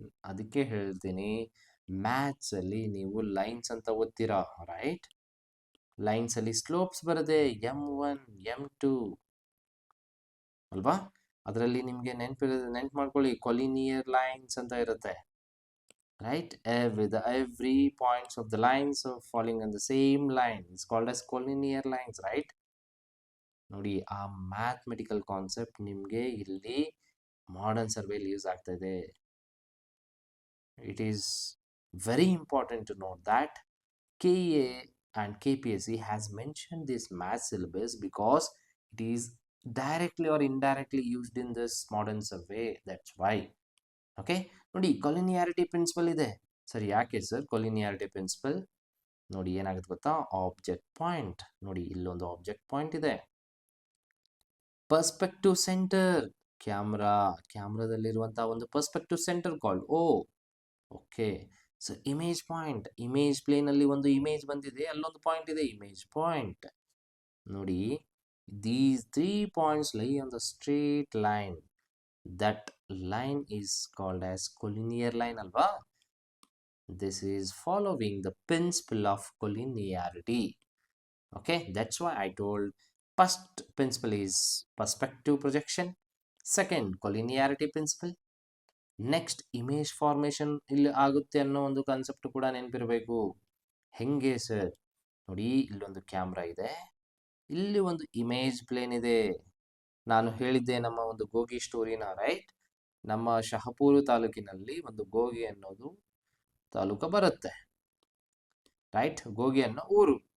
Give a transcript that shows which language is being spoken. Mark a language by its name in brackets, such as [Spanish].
[Kannada] ಅದಕ್ಕೆ ಹೇಳ್ತೀನಿ, ಮ್ಯಾಥ್ಸ್ ಅಲ್ಲಿ ನೀವು ಲೈನ್ಸ್ ಅಂತ ಓದ್ತೀರಾ, ರೈಟ್? ಲೈನ್ಸ್ ಅಲ್ಲಿ ಸ್ಲೋಪ್ಸ್ ಬರುತ್ತೆ, M1 M2 ಅಲ್ವಾ? ಅದರಲ್ಲಿ ನಿಮಗೆ ನೆನ್ಪು ಮಾಡ್ಕೊಳ್ಳಿ, ಕೊಲಿನಿಯರ್ ಲೈನ್ಸ್ ಅಂತ ಇರುತ್ತೆ, right? [English] Every points of the lines of falling on the same line is called as collinear lines, right? [Kannada] ನೋಡಿ, ಆ ಮ್ಯಾಥಮೆಟಿಕಲ್ ಕಾನ್ಸೆಪ್ಟ್ ನಿಮಗೆ ಇಲ್ಲಿ ಮಾಡರ್ನ್ ಸರ್ವೇಲಿ ಯೂಸ್ ಆಗ್ತಾ ಇದೆ. [English] It is very important to note that KEA and KPSC has mentioned this math syllabus because it is directly or indirectly used in this modern survey. That's why. [Kannada] Okay ನೋಡಿ, ಕೊಲಿನಿಯಾರಿಟಿ principal ಇದೆ. Sir ಯಾಕೆ sir ಕೊಲಿನಿಯಾರಿಟಿ principal? ನೋಡಿ ಏನಾಗುತ್ತೆ ಗೊತ್ತಾ, object point. ನೋಡಿ ಇಲ್ಲೊಂದು object point ಇದೆ, perspective centre, ಕ್ಯಾಮ್ರಾದಲ್ಲಿರುವಂತಹ ಒಂದು ಪರ್ಸ್ಪೆಕ್ಟಿವ್ ಸೆಂಟರ್ ಕಾಲ್ಡ್ ಓ. Okay, so image point, image plane ಅಲ್ಲಿ ಒಂದು ಇಮೇಜ್ ಬಂದಿದೆ, ಅಲ್ಲೊಂದು ಪಾಯಿಂಟ್ ಇದೆ, ಇಮೇಜ್ ಪಾಯಿಂಟ್. [English] ನೋಡಿ, these 3 points lay on the straight line. That line is called as collinear line alva. This is following the principle of collinearity. Okay, that's why I told first principle is perspective projection, second collinearity principle, next image formation [Kannada] ಇಲ್ಲಿ ಆಗುತ್ತೆ ಅನ್ನೋ ಒಂದು concept ಕೂಡ ನೆನಪಿರಬೇಕು. ಹೆಂಗೆ sir? ನೋಡಿ, ಇಲ್ಲೊಂದು camera ಇದೆ, ಇಲ್ಲಿ ಒಂದು ಇಮೇಜ್ ಪ್ಲೇನ್ ಇದೆ. ನಾನು ಹೇಳಿದ್ದೆ ನಮ್ಮ ಒಂದು ಗೋಗಿ ಸ್ಟೋರಿನ, ರೈಟ್? ನಮ್ಮ ಶಹಪೂರು ತಾಲೂಕಿನಲ್ಲಿ ಒಂದು ಗೋಗಿ ಅನ್ನೋದು ತಾಲೂಕು ಬರುತ್ತೆ, ರೈಟ್? ಗೋಗಿ ಅನ್ನೋ ಊರು.